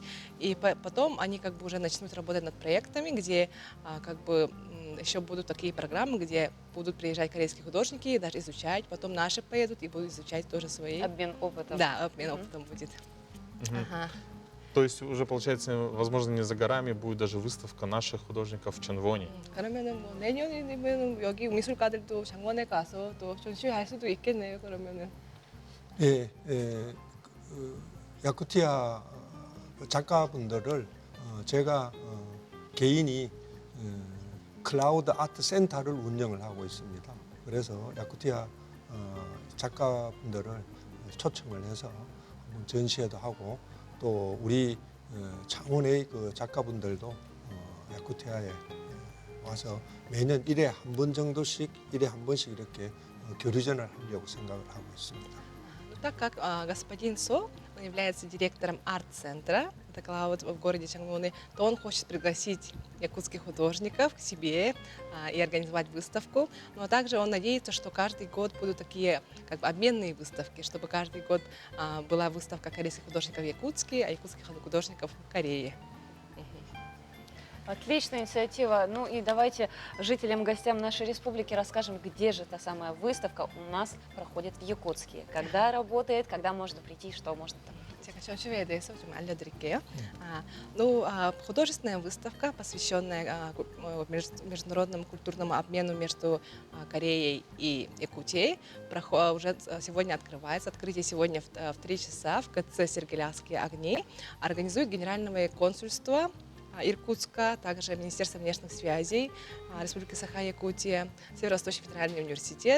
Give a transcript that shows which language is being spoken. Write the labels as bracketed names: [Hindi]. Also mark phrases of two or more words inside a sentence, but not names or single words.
[Russian] И потом они как бы уже начнут работать над проектами, где как бы еще будут такие программы, где будут приезжать корейские художники и даже изучать, потом наши поедут и будут изучать тоже свои. Обмен опытом. Да, обмен опытом будет. То есть уже, получается, возможно, не за горами будет даже выставка наших художников в Чанвоне. [Korean] 그러면은 뭐 내년이면 여기 미술가들도 장원에 가서 또 전시회 할 수도 있겠네요. 그러면은. 예, 야쿠티아 작가분들을 제가 개인이 클라우드 아트 센터를 운영을 하고 있습니다. 그래서 야쿠티아 작가분들을 초청을 해서 한번 전시회도 하고 또 우리 창원의 그 작가분들도 야쿠티아에 와서 매년 1회 한 번 정도씩, 1회 한 번씩 이렇게 교류전을 하려고 생각을 하고 있습니다. [Russian] Так как господин Со, он является директором арт-центра, это Клауд в городе Чангвоны, то он хочет пригласить якутских художников к себе и организовать выставку. Но также он надеется, что каждый год будут такие как бы обменные выставки, чтобы каждый год была выставка корейских художников в Якутске, а якутских художников в Корее. Отличная инициатива. Ну и давайте жителям, гостям нашей республики расскажем, где же та самая выставка у нас проходит в Якутске. Когда работает, когда можно прийти, что можно там. [Korean] 제가 전시회에 대해서 좀 알려드릴게요. [Russian] художественная выставка, посвященная международному культурному обмену между Кореей и Якутией, уже сегодня открывается. Открытие сегодня в 3 часа в КЦ «Сергелявские огни». Организует Генеральное консульство Иркутска, также Министерство внешних связей, Республика Саха-Якутия, Северо-Восточный федеральный университет.